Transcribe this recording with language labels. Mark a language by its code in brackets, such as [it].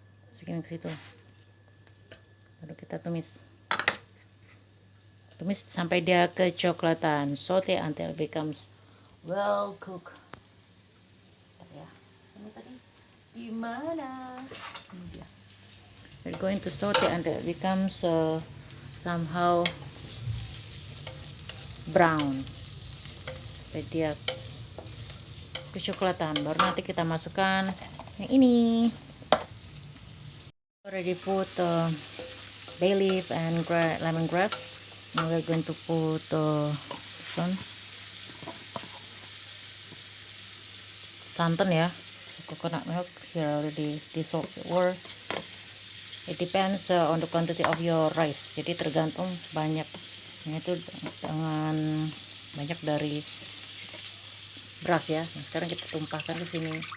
[id] masukin ke situ, baru kita tumis sampai dia kecoklatan. [en] Saute until it becomes well cooked. [id] Ya, ini tadi gimana? Ini dia. [en] We're going to saute until it becomes somehow brown. [id] Sampai dia kecoklatan. Baru nanti kita masukkan yang ini. [en] Already put bay leaf and lemongrass. Now we're going to put some santan ya, coconut milk here already dissolved, or it depends on the quantity of your rice. [id] Jadi tergantung banyak, itu dengan banyak dari beras ya. Nah, sekarang kita tumpahkan ke sini.